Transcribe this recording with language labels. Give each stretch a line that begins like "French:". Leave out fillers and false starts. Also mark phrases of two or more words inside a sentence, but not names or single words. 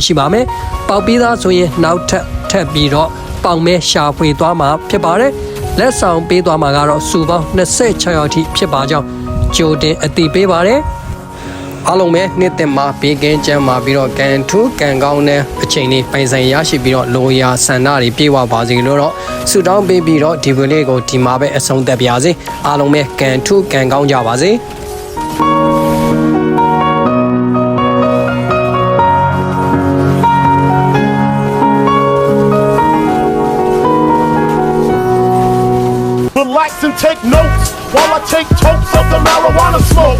Burmese: ရှိပါမယ်ပေါက်ပြီးသားဆိုရင်နောက်ထပ်ပြီးတော့ပေါက်မဲရှာဖွေသွားမှာဖြစ်ပါတယ်လက်ဆောင်ပေးသွားမှာကတော့စုပေါင်း26ရောက်ထိဖြစ်ပါကြောင်းကြိုတင်အသိပေးပါတယ်အားလုံးပဲနှစ်သက်မှာဘေးကင်းကျန်းမာပြီးတော့ကန်ထူးကန်ကောင်းတဲ့အချိန်လေးပိုင်ဆိုင်ရရှိပြီးတော့လိုရာဆန္ဒတွေပြေဝပါစေလို့တော့ဆုတောင်းပေးပြီးတော့ဒီဗီဒီယိုလေးကိုဒီမှာပဲအဆုံးသတ်ပါရစေအားလုံးပဲကန်ထူးကန်ကောင်းကြပါစေ
English: Relax and take notes while I take totes of the marijuana smoke.